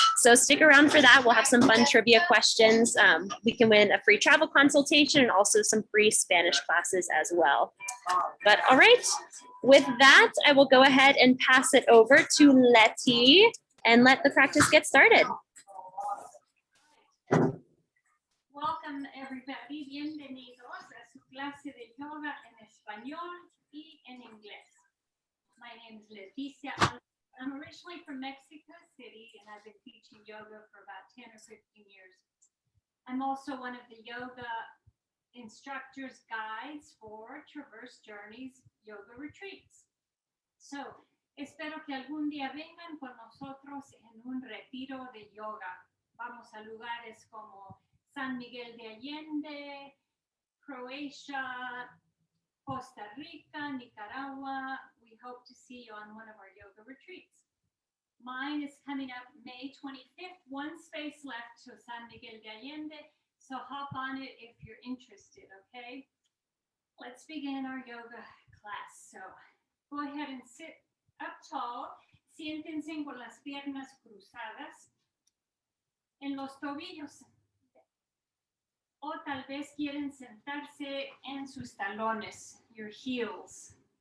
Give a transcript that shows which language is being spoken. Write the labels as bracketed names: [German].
[English] So stick around for that. We'll have some fun trivia questions. We can win a free travel consultation and also some free Spanish classes as well. But all right, with that, I will go ahead and pass it over to Letty and let the practice get started. Welcome everybody, [Spanish] bienvenidos a su clase de yoga en español y en inglés. [English] My name is Leticia. I'm originally from Mexico City and I've been teaching yoga for about 10 or 15 years. I'm also one of the yoga instructors guides for Traverse Journeys yoga retreats. [Spanish] So, espero que algún día vengan con nosotros en un retiro de yoga. Vamos a lugares como San Miguel de Allende, Croatia, Costa Rica, Nicaragua. [English] We hope to see you on one of our yoga retreats. Mine is coming up May 25th, one space left to San Miguel de Allende, so hop on it if you're interested, okay? Let's begin our yoga class. So go ahead and sit up tall, [Spanish] siéntense con las piernas cruzadas en los tobillos. O tal vez quieren sentarse en sus talones, [English] your heels.